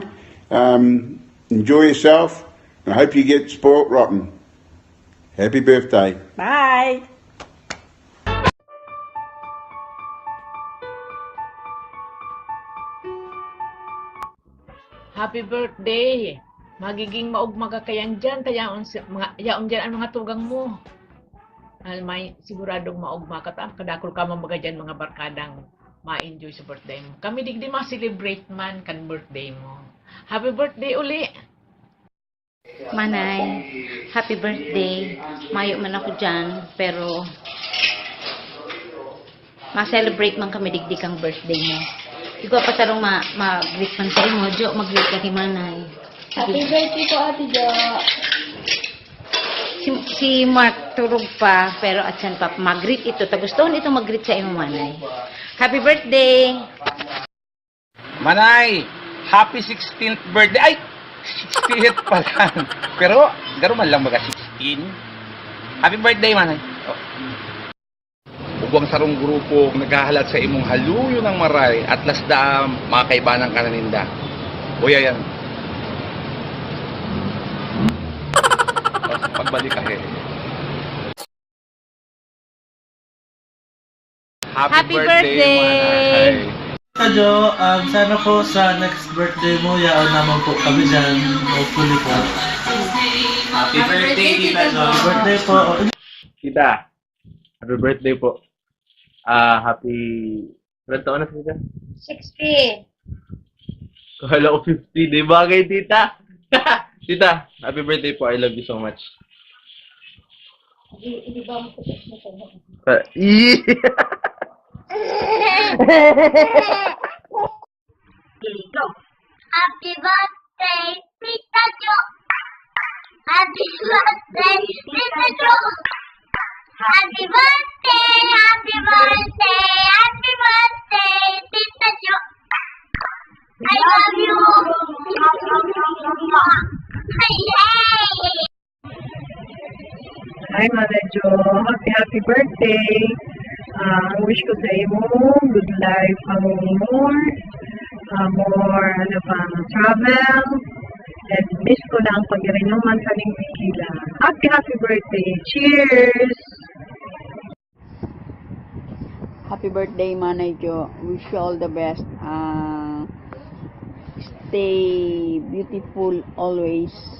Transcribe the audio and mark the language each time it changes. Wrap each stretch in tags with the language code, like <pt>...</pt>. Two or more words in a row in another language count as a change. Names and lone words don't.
<en>Enjoy yourself, and I hope you get spoilt rotten. Happy birthday! Bye! Happy birthday!</en> <bik>Magiging maugma ka kayang dyan, kaya yaon dyan ang mga tugang mo. May siguradong maugma ka ta, kadakol ka mamaga dyan mga barkadang ma-enjoy sa birthday mo. Kami digdi ma-celebrate man kan birthday mo.</bik> <en>Happy birthday uli! Manay, happy birthday.</en> <bik>Mayo man ako dyan, pero ma-celebrate man kami digdig ang birthday mo. Ikaw pa tarong mag-greet man sa imo, Jo, mag-greet ka kay Manay.</bik> <en>Happy birthday po, Ate Jo.</en> <bik>Si Mark turog pa, pero atsan pa, mag-greet ito. Tagustuhan ito mag-greet sa imo, Manay.</bik> <en>Happy birthday! Manay, happy 16th birthday.</en> <bik>Ay, 60th pa lang. Pero, garo man lang baga 16.</bik> <en>Happy birthday, Manay. Oh.</en> <bik>Ugwang sarong grupo naghahalat sa imong haluyo ng maray at lasda mga kaibanang kananinda. Uya yan. Pagbalik ka</bik> <en>Happy birthday! Manay. Jo,</en> <bik>sana po sa</bik> <en>next birthday</en> <bik>mo, yaon naman po kami dyan.</bik> <en>Hopefully po. Happy birthday, Tita Jo. Happy birthday po. Tita, happy birthday po. Happy...</en> <tl>Ilan taon na, Tita? 60. Kala ko 50. Di bagay, Tita.</tl> <en>Tita, happy birthday po. I love you so much.</en> <tl>Hindi ba mo kutas na to?</tl> <en>Happy birthday, Tita Jo. Happy birthday, Tita Jo. Happy birthday, happy birthday, happy birthday, Tita Jo. I love you. Hi, Mother Jo. Happy birthday.</en> <bik>Wish ko sa imo</bik> <en>good life, more travel, and miss</en> <bik>ko na ang pag-irinuman sa ning tequila.</bik> <en>Happy birthday. Cheers! Happy birthday, Manay Jo. Wish you all the best. Stay beautiful always.</en>